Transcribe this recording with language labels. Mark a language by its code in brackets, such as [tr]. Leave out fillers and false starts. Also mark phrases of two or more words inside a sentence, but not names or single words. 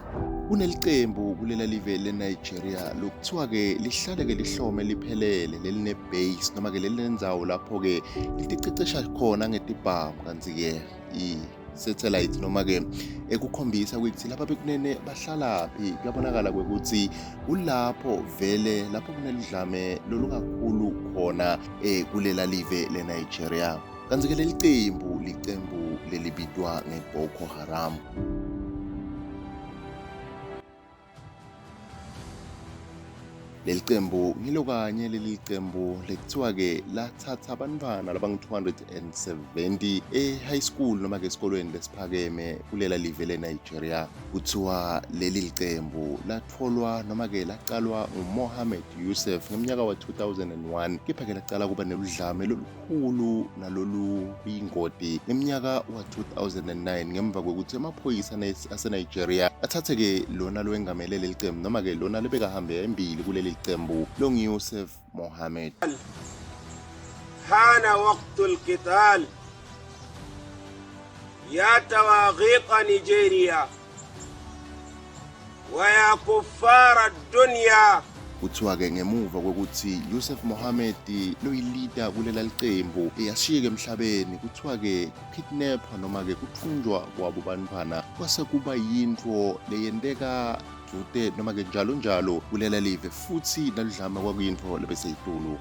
[ss] Kunelicembu kulela live leNigeria lokuthiwa ke lihlale ke lihlome liphelele leline base noma ke lelenzawo lapho ke liticecesha khona ngetibhamu kanti ke satellite noma ke ekukhombisa ukuthi lapha bekunene bahlalaphi kuyabonakala kwekuthi kulapho vele lapho kunelidlame lolukakhulu khona kulela live leNigeria. Kanti ke licembu lelibitwa ngeBoko Haram. Lelicembu ngilo kanye lelicembu lekuthiwa ke lathatha abantwana labang270 [en] high school [ss] noma ke esikolweni lesiphakeme kulela live leNigeria. Kuthiwa leli licembu latholwa noma ke laqalwa uMohammed Yusuf ngeminyaka wa 2001 kepha ke laqala kuba neludlame lolukhulu nalolu ingoti ngeminyaka wa 2009 ngemva kokuthi amaphoyisa aseNigeria athathe ke lona lowengamele lelicembu noma ke lona lebekahambe embili kuleli licembu long Yusuf Mohammed. [ar] حان وقت القتال يا تواغيط نيجيريا ويا كفار الدنيا. [ss] Kuthiwa ke ngemuva kokuthi Yusuf Mohammed loyilida kulela licembu yashiyeke emhlabeni kuthiwa ke kidnap noma ke kuthunjwa kwabo bantwana kwase kuba yinto leyendeka jude noma ke njalo kulela live futhi naludlama kwakuyinto lebeseyitulu.